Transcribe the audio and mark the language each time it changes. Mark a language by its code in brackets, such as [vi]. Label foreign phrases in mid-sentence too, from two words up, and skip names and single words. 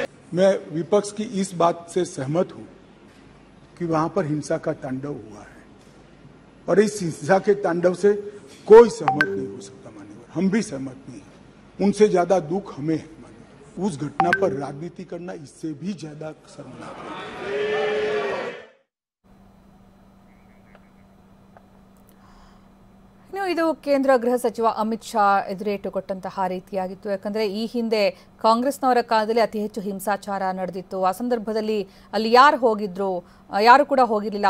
[hi] मैं विपक्ष की इस बात से सहमत हूं कि वहां पर हिंसा का तांडव हुआ है और इस हिंसा के तांडव से कोई सहमत नहीं हो सकता मान्यवर, हम भी सहमत नहीं हैं। उनसे ज्यादा दुख हमें है मान्यवर। उस घटना पर राजनीति करना इससे भी ज्यादा शर्मनाक है। [kn] ಇದು ಕೇಂದ್ರ ಗೃಹ ಸಚಿವ ಅಮಿತ್ ಶಾ ಎದುರೇಟು ಕೊಟ್ಟಂತಹ ರೀತಿಯಾಗಿತ್ತು. ಯಾಕಂದರೆ ಈ ಹಿಂದೆ ಕಾಂಗ್ರೆಸ್ನವರ ಕಾಲದಲ್ಲಿ ಅತಿ ಹೆಚ್ಚು ಹಿಂಸಾಚಾರ ನಡೆದಿತ್ತು. ಆ ಸಂದರ್ಭದಲ್ಲಿ ಅಲ್ಲಿ ಯಾರು ಹೋಗಿದ್ರು, ಯಾರು ಕೂಡ ಹೋಗಿರಲಿಲ್ಲ.